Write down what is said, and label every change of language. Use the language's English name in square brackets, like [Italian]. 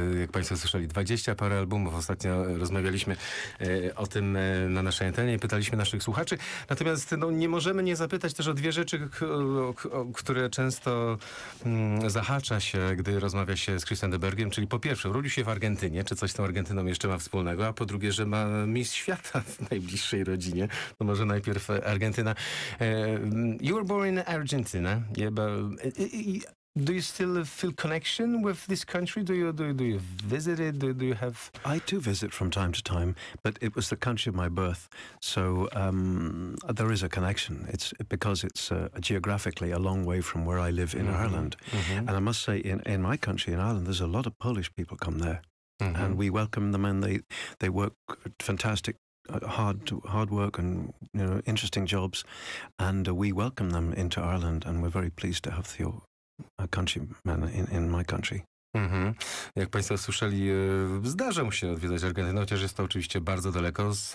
[Polish] Jak Państwo słyszeli, 20 parę albumów. Ostatnio rozmawialiśmy o tym na naszej antenie i pytaliśmy naszych słuchaczy. Natomiast nie możemy nie zapytać też o dwie rzeczy, które często zahacza się, gdy rozmawia się z Chrisem de Burghem. Czyli po pierwsze, urodził się w Argentynie, czy coś z tą Argentyną jeszcze ma wspólnego, a po drugie, że ma mistrz świata w najbliższej rodzinie. To może najpierw Argentyna. [English] You were born in Argentina. Yeah, but Do you still feel connection with this country? Do you visit it? Do you have? I do visit from time to time, but it was the country of my birth, so there is a connection. It's because it's geographically a long way from where I live in Ireland, and I must say, in my country, in Ireland, there's a lot of Polish people come there, and we welcome them, and they work fantastic. Hard work and interesting jobs, and we welcome them into Ireland, and we're very pleased to have the countrymen in my country. [Polish] Jak Państwo słyszeli, zdarza mu się odwiedzać Argentynę, chociaż jest to oczywiście bardzo daleko.